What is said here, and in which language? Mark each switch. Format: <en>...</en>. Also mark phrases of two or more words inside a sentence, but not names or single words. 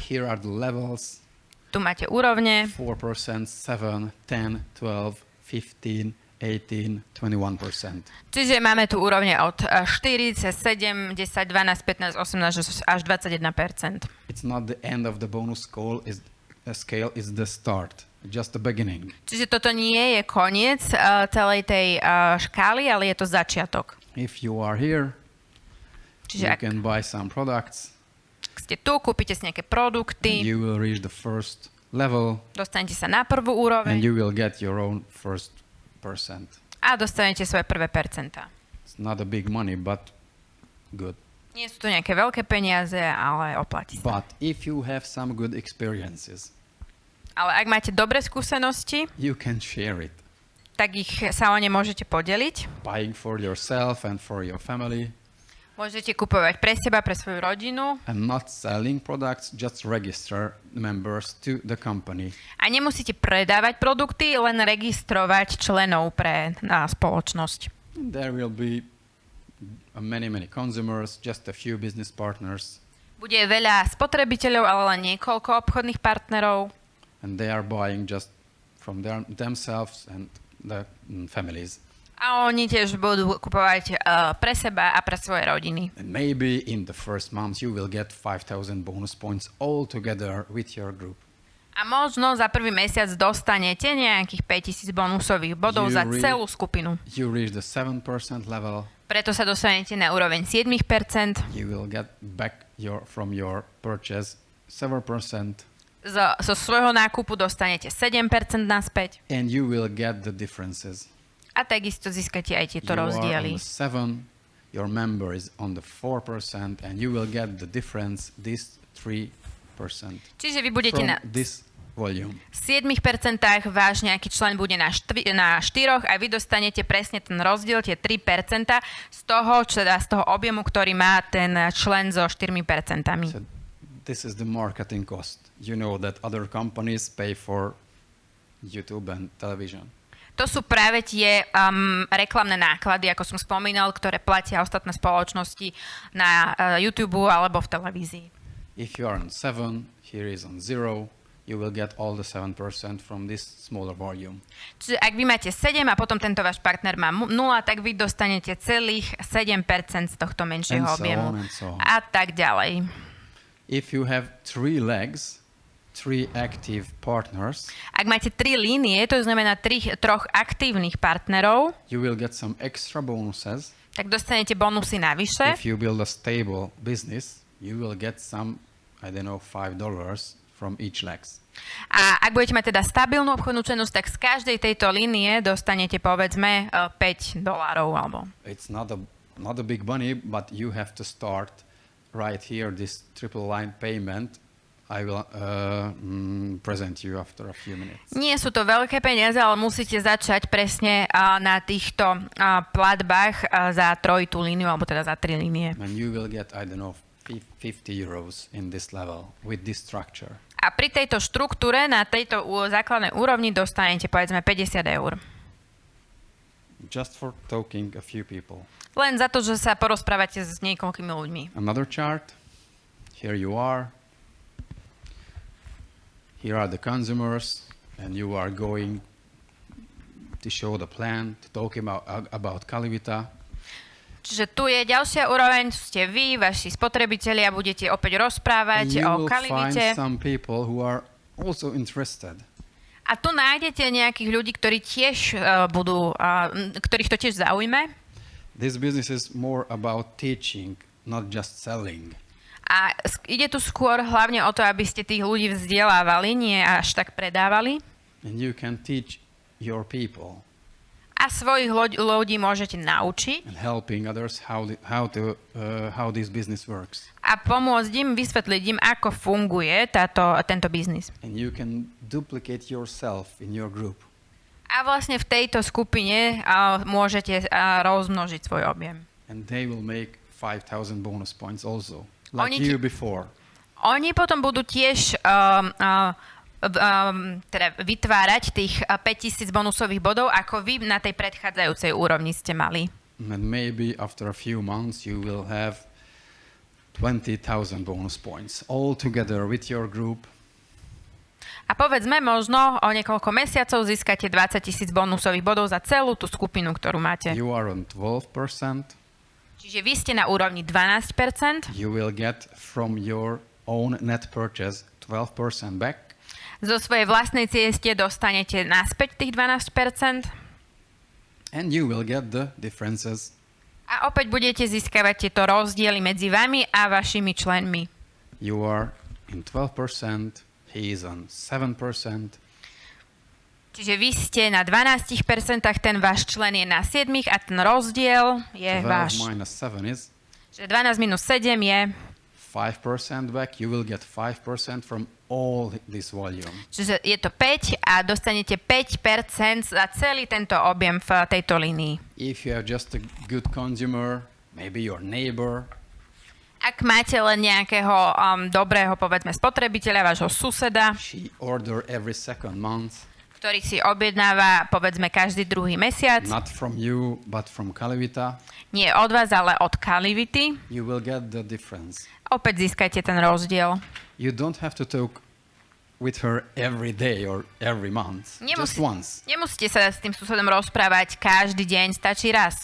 <en>Here are the levels.</en> <sk>Tu máte úrovne. 4%, 7, 10, 12, 15, 18, 21%. Čiže máme tu úrovne od 4 cez 7, 10, 12, 15, 18 až 21%.</sk> <en>It's not the end of the bonus scale is the start, just the beginning.</en> <sk>Čiže toto nie je koniec celej tej škály, ale je to začiatok.</sk> <en>If you are here,</en> <sk>Čiže</sk> <en>you</en> <sk>ak</sk> <en>can buy some products.</en> <sk>ste tu, kúpite si nejaké produkty,</sk> <en>You will reach the first level</en> <sk>dostanete sa na prvú</sk> <en>and</en> <sk>úroveň</sk> <en>you will get your own first percent.</en> <sk>a dostanete svoje prvé percentá.</sk> <en>It's not a big money, but good.</en> <sk>Nie sú to nejaké veľké peniaze, ale oplatí sa.</sk> <en>But if you have some good experiences,</en> <sk>Ale ak máte dobré skúsenosti,</sk> <en>you can share it.</en> <sk>tak ich sa o ne môžete podeliť.</sk> <en>Buying for yourself and for your family</en> <sk>Môžete kupovať pre seba, pre svoju rodinu</sk> <en>and not selling products, just register members to the company.</en> <sk>a nemusíte predávať produkty, len registrovať členov pre spoločnosť.</sk> <en>And there will be many consumers, just a few business partners,</en> <sk>Bude veľa spotrebiteľov, ale len niekoľko obchodných partnerov</sk> <en>and they are buying just from themselves and the families.</en> <sk>a oni tiež budú kupovať pre seba a pre svoje rodiny.</sk> <en>And maybe in the first month you will get 5,000 bonus points all together with your group.</en> <sk>A možno za prvý mesiac dostanete nejakých 5000 bonusových bodov za celú skupinu.</sk> <en>You reach the 7% level.</en> <sk>Preto sa dostanete na úroveň 7%.</sk> <en>You will get back from your purchase 7%.</en> <sk>Zo svojho nákupu dostanete 7% naspäť.</sk> <en>And you will get the differences.</en> <sk>A takisto získate aj tieto</sk> <en>You are on</en> <sk>rozdiely.</sk> <en>the 7, your member is on the 4%, and you will get the difference, this 3%.</en> <sk>Čiže vy budete</sk> <en>From</en> <sk>na</sk> <en>this volume.</en> <sk>7%, váš nejaký člen bude na 4 a vy dostanete presne ten rozdiel, tie 3% z toho objemu, ktorý má ten člen so 4%.</sk> <en>So this is the marketing cost. You know that other companies pay for YouTube and television.</en> <sk>To sú práve tie reklamné náklady, ako som spomínal, ktoré platia ostatné spoločnosti na YouTube alebo v televízii.</sk> <en>If you are on 7, here is on 0, you will get all the 7% from this smaller volume.</en> <sk>Čiže ak vy máte 7 a potom tento váš partner má 0, tak vy dostanete celých 7% z tohto menšieho objemu.</sk> <en>And so on.</en> <sk>A tak ďalej.</sk> <en>If you have 3 legs, 3 active partners,</en> <sk>Ak máte 3 línie, to znamená 3 aktívnych partnerov,</sk> <en>you will get some extra bonuses.</en> <sk>tak dostanete bonusy navyše.</sk> <en>If you build a stable business, you will get some, I don't know, $5 from each legs.</en> <sk>A ak budete mať teda stabilnú obchodnú činnosť, tak z každej tejto línie dostanete povedzme $5 alebo.</sk> <en>It's not a big money, but you have to start right here, this triple line payment. I will present you after a few minutes.</en> <sk>Nie sú to veľké peniaze, ale musíte začať presne na týchto platbách za trojitú líniu, alebo teda za 3 línie.</sk> <en>And you will get, I don't know, €50 in this level with this structure.</en> <sk>A pri tejto štruktúre, na tejto základnej úrovni dostanete povedzme €50.</sk> <en>Just for talking a few people.</en> <sk>Len za to, že sa porozprávate s niekoľkými ľuďmi.</sk> <en>Another chart. Here you are. Here are the consumers, and you are going to show the plan, to talk about Calivita.</en> <sk>Čiže tu je ďalšia úroveň, ste vy, vaši spotrebitelia, budete opäť rozprávať o Calivite.</sk> <en>You will find some people who are also interested.</en> <sk>A tu nájdete nejakých ľudí, ktorí tiež ktorých to tiež zaujme.</sk> <en>This business is more about teaching, not just selling.</en> <sk>A ide tu skôr hlavne o to, aby ste tých ľudí vzdelávali, nie až tak predávali.</sk> <en>And you can teach your people.</en> <sk>A svojich ľudí môžete naučiť.</sk> <en>And helping others how this business works.</en> <sk>A pomôcť im, vysvetliť im, ako funguje tento biznis.</sk> <en>And you can duplicate yourself in your group.</en> <sk>A vlastne v tejto skupine môžete rozmnožiť svoj objem.</sk> <en>And they will make 5,000 bonus points also, like</en> <sk>Oni</sk> <en>you before.</en> <sk>Oni potom budú tiež teda vytvárať tých 5000 bonusových bodov, ako vy na tej predchádzajúcej úrovni ste mali.</sk> <en>And maybe after a few months you will have 20,000 bonus points all together with your group.</en> <sk>A povedzme, možno o niekoľko mesiacov získate 20,000 bonusových bodov za celú tú skupinu, ktorú máte.</sk> <en>You are on 12%.</en> <sk>Čiže vy ste na úrovni 12%.</sk> <en>You will get from your own net purchase 12% back.</en> <sk>Zo svojej vlastnej cieste dostanete naspäť tých 12%.</sk> <en>And you will get the differences.</en> <sk>A opäť budete získavať tieto rozdiely medzi vami a vašimi členmi.</sk> <en>You are in 12%. He is on 7%.</en> <sk>Čiže vy ste na 12%, ten váš člen je na 7% a ten rozdiel je</sk> <en>12</en> <sk>váš.</sk> <en>minus 7 is</en> <sk>Čiže 12 minus 7 je</sk> <en>5% back. You will get 5% from all this volume.</en> <sk>Čiže je to 5 a dostanete 5% za celý tento objem v tejto línii.</sk> <en>If you are just a good consumer, maybe your neighbor,</en> <sk>Ak máte len nejakého dobrého, povedzme, spotrebiteľa, vášho suseda,</sk> <en>she order every second month,</en> <sk>ktorý si objednáva, povedzme, každý druhý mesiac,</sk> <en>not from you, but from Calivita,</en> <sk>nie od vás, ale od Calivity,</sk> <en>you will get the difference.</en> <sk>opäť získajte ten rozdiel.</sk> <en>You don't have to talk with her every day or every month, just once.</en> <sk>Nemusíte sa s tým susedom rozprávať každý deň, stačí raz.</sk>